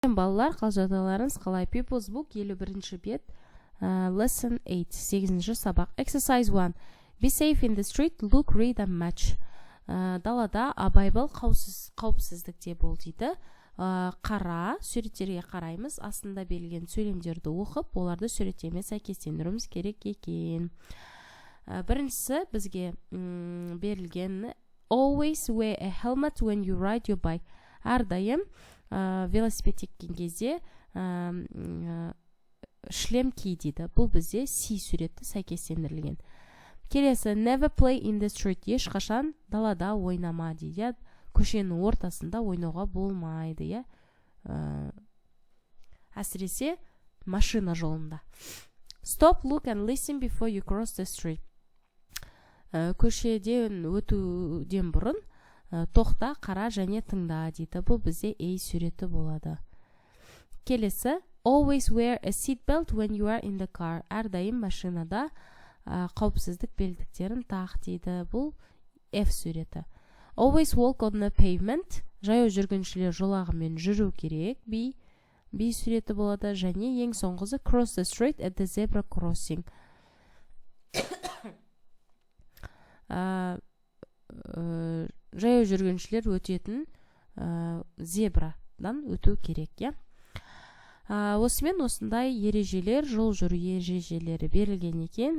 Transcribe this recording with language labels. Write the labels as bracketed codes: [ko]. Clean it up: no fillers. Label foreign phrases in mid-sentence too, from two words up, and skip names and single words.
[kk] Балалар, қалжадаларыңыз қалай? People's Book 51 бет, Lesson 8, 8-ші сабақ. Exercise 1. [en] Be safe in the street, look, read and match. [kk] Далада абай-бол қауіпсіздікте бол дейді. Қара, суреттерге қараймыз. Астында берілген сөйлемдерді оқып, оларды суреттеме сәйкестендіруіміз керек екен. Біріншісі бізге берілген [en] Always wear a helmet when you ride your bike. [kk] Әрдайым велосипед теккен кезде шлем ки дейді. Бұл бізде C суретті сәйкестендірілген. [en] Келесі never play in the street. [kk] Ешқашан далада ойнама дейді. Көшенің ортасында ойнауға болмайды. Әсіресе машина жолында. [en] Stop, look and listen before you cross the street. [kk] Көшеден өтуден бұрын тоқта, қара және тыңда дейді. Бұл бізде A суреті болады. [en] Келесі always wear a seat belt when you are in the car. [kk] Әрдайым машинада қауіпсіздік белдіктерін тақ дейді. Бұл F суреті. [en] Always walk on the pavement. [kk] Жаяу жүргіншілер жолағымен жүру керек. B суреті болады. Және ең соңғысы [en] cross the street at the zebra crossing. [kk] Жаяу жүргіншілер өтетін зебрадан өту керек. Осымен осындай ережелер, жол жүру ережелері берілген екен.